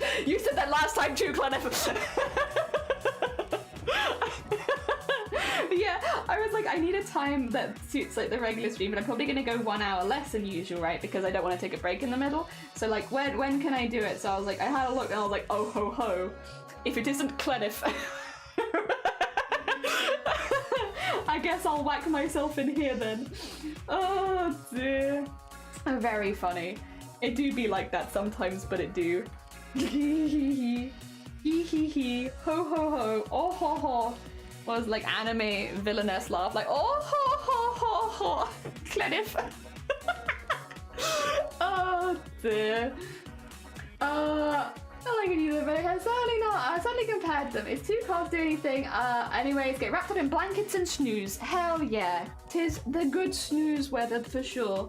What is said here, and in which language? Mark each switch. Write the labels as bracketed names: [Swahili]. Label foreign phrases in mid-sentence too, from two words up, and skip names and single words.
[English] You said that last time too, Clenif. Yeah, I was like, I need a time that suits like the regular stream, but I'm probably going to go 1 hour less than usual, right? Because I don't want to take a break in the middle. So like, when can I do it? So I was like, I had a look and I was like, oh ho ho. If it isn't Clenif, I guess I'll whack myself in here then. Oh dear. Very funny. It do be like that sometimes, but it do. Hee hee hee. Ho ho ho. Oh ho ho. Was like anime villainess laugh, like oh ho ho ho ho. Clenif. Oh dear. I can use it, but I certainly not. I certainly compared them. It's too cold to do anything. Anyways, get wrapped up in blankets and snooze. Hell yeah. 'Tis the good snooze weather for sure.